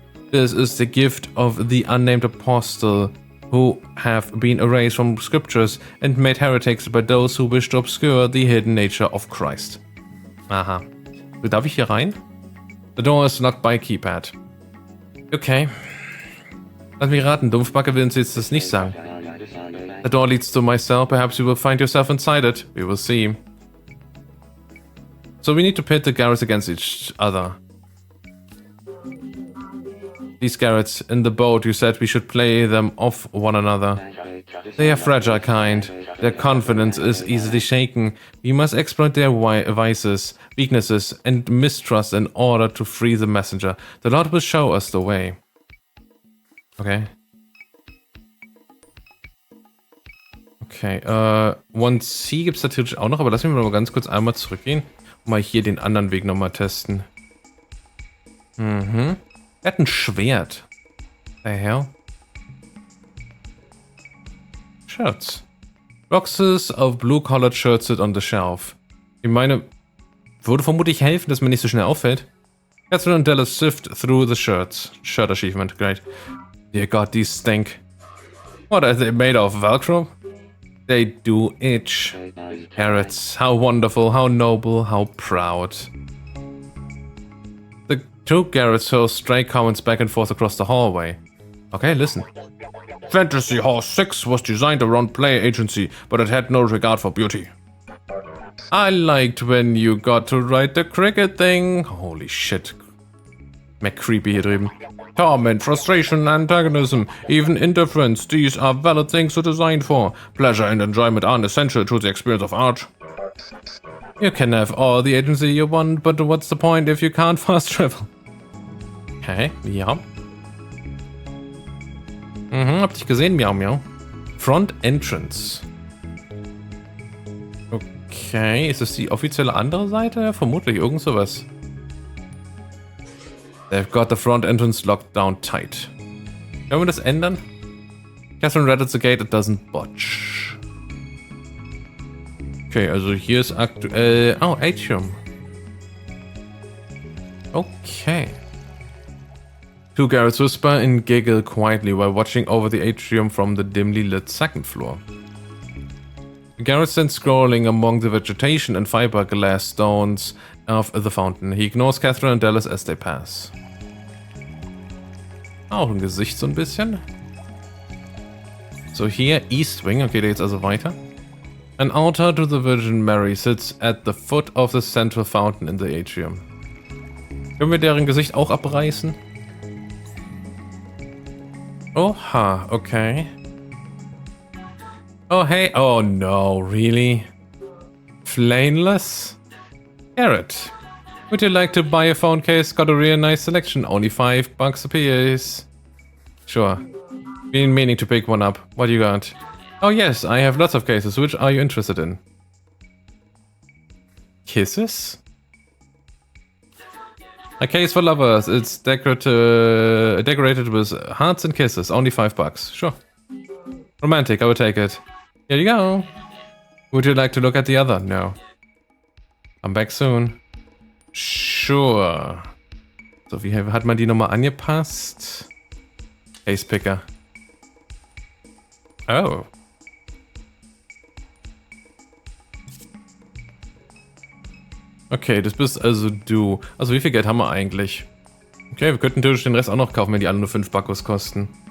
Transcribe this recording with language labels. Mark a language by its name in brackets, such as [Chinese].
[English] This is the gift of the unnamed apostle, who have been erased from scriptures and made heretics by those who wish to obscure the hidden nature of Christ. Aha. [German] Darf ich hier rein? [English] The door is locked by keypad. Okay. [German] Lass mich raten, Dumpfbacke will uns jetzt das nicht sagen. [English] The door leads to my cell. Perhaps you will find yourself inside it. We will see. So we need to pit the Garretts against each other. These Garretts in the boat, you said we should play them off one another. They are fragile kind. Their confidence is easily shaken. We must exploit their vices, weaknesses, and mistrust in order to free the messenger. The Lord will show us the way. Okay. [German] Okay, 1C gibt es natürlich auch noch, aber lassen wir mal ganz kurz einmal zurückgehen und mal hier den anderen Weg nochmal testen. Mhm. Er hat ein Schwert. [English] The hell? Shirts. Boxes of blue-collared shirts sit on the shelf. [German] Ich meine, würde vermutlich helfen, dass mir nicht so schnell auffällt. [English] Catherine and Dallas sift through the shirts. Shirt achievement, great. Dear God, these stink. What are they made of, Velcro? They do itch. Carrots, how wonderful, how noble, how proud. The Two Garrett's hurl stray comments back and forth across the hallway. Okay, listen. Fantasy Horse 6 was designed around player agency, but it had no regard for beauty. I liked when you got to write the cricket thing. Holy shit. McCreepy [German] hier drüben. [English] Torment, frustration, antagonism, even indifference. These are valid things to design for. Pleasure and enjoyment aren't essential to the experience of art. You can have all the agency you want, but what's the point if you can't fast travel? [German] Okay, ja. Hab dich gesehen, miau miau. Front Entrance. Okay, ist das die offizielle andere Seite? Vermutlich irgend sowas. [English] They've got the front entrance locked down tight. [German] Können wir das ändern? [English] Catherine read at the gate, it doesn't budge. [German] Okay, also hier ist aktuell... [English] Oh, Atrium. Okay. Two Garrett's whisper and giggle quietly while watching over the atrium from the dimly lit second floor. Garrett stands scrolling among the vegetation and fiberglass stones of the fountain. He ignores Catherine and Dallas as they pass. [German] Auch ein Gesicht so ein bisschen. So hier East Wing. Okay, da geht's also weiter. [English] An altar to the Virgin Mary sits at the foot of the central fountain in the atrium. [German] Können wir deren Gesicht auch abreißen? Oha, okay. [English] Oh, hey. Oh, no, really? Flameless? Garrett, would you like to buy a phone case? Got a real nice selection. Only $5 a piece. Sure. Been meaning to pick one up. What do you got? Oh, yes, I have lots of cases. Which are you interested in? Kisses? A case for lovers. It's decorated with hearts and kisses. Only $5. Sure. Romantic, I will take it. Here you go. Would you like to look at the other? No. I'm back soon. Sure. [German] So, wie hat man die nochmal angepasst? Ace Picker. [English] Oh. [German] Okay, das bist also du. Also wie viel Geld haben wir eigentlich? Okay, wir könnten natürlich den Rest auch noch kaufen, wenn die alle nur 5 Backos kosten.